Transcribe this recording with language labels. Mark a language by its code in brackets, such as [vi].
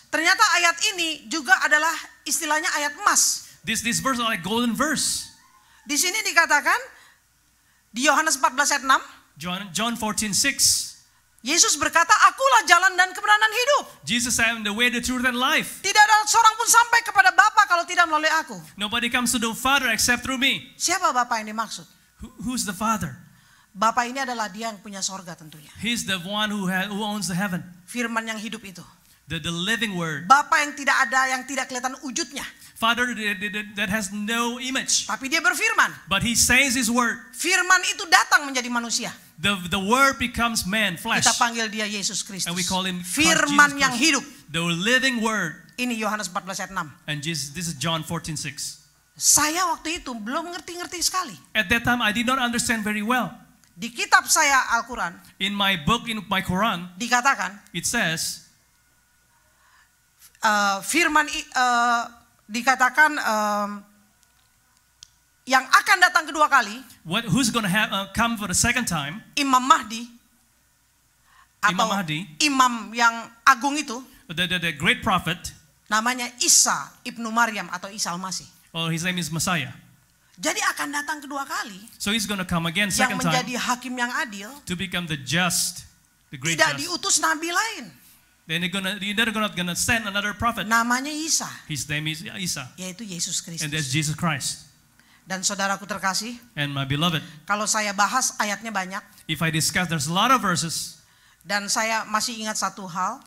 [id] Ternyata ayat ini juga adalah istilahnya ayat emas. [en] This verse is like golden verse. [id] Di sini dikatakan di Yohanes 14 ayat 6, [en] John 14:6. [id] Yesus berkata, akulah jalan dan kebenaran hidup. [en] Jesus said, I am the way, the truth, and life. [id] Tidak ada seorang pun sampai kepada Bapa kalau tidak melalui aku. [en] Nobody comes to the Father except through me. [id] Siapa Bapa yang dimaksud? [en] Who's the Father? [id] Bapa ini adalah dia yang punya sorga tentunya. [en] He's the one who owns the heaven. [id] Firman yang hidup itu. [en] The living word. [id] Bapa yang tidak ada, yang tidak kelihatan wujudnya. [en] Father that has no image. [id] Tapi dia berfirman. [en] But he says his word. [id] Firman itu datang menjadi manusia. [en] The word becomes man, flesh. [id] Kita panggil dia Yesus Kristus. [en] And we call him [id] Firman yang hidup. [en] The living word. [id] Ini Yohanes 14 ayat 6. [en] And this is John 14:6. [id] Saya waktu itu belum ngerti-ngerti sekali. [en] At that time I did not understand very well. [id] Di kitab saya Al-Quran. [en] In my book, in my Quran. [id] Dikatakan. [en] It says. [id] Firman dikatakan yang akan datang kedua kali. [en] Who's going to come for the second time? [id] Imam Mahdi. [en] Imam Mahdi. [id] Imam yang agung itu. [en] The great prophet. [id] Namanya Isa ibnu Maryam atau Isa al-Masih. [en] Oh, his name is Messiah. [id] Jadi akan datang kedua kali. [en] So he's going to come again second time. [id] Yang menjadi hakim yang adil. [en] To become the just, the great [id] Tidak [en] just. [id] diutus nabi lain. [en] Then they're gonna send another prophet. [id] Namanya Isa. [en] His name is Isa. [id] Yaitu Yesus Kristus. [en] And that's Jesus Christ. [id] Dan saudaraku terkasih. [en] And my beloved. [id] Kalau saya bahas ayatnya banyak. [en] If I discuss, there's a lot of verses. [id] Dan saya masih ingat satu hal.